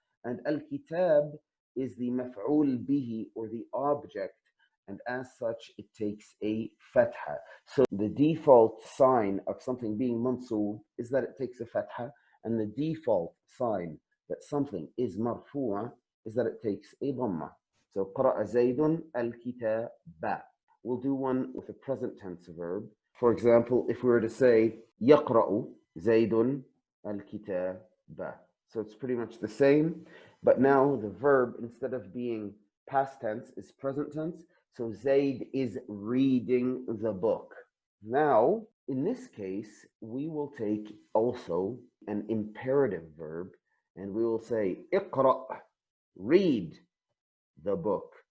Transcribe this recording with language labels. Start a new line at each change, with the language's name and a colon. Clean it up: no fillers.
English: And al-kitab is the maf'ul bihi or the object, and as such it takes a fatha. So the default sign of something being mansoob is that it takes a fatha, and the default sign that something is marfu'a is that it takes a dhamma.
Arabic: So قرأ زيد الكتاب.
English: We'll do one with a present tense verb. For example, if we were to say
Arabic: يقرأ زيد الكتاب.
English: So it's pretty much the same, but now the verb, instead of being past tense, is present tense. So Zayd is reading the book. Now, in this case, we will take also an imperative verb, and we will say اقرأ, read the book.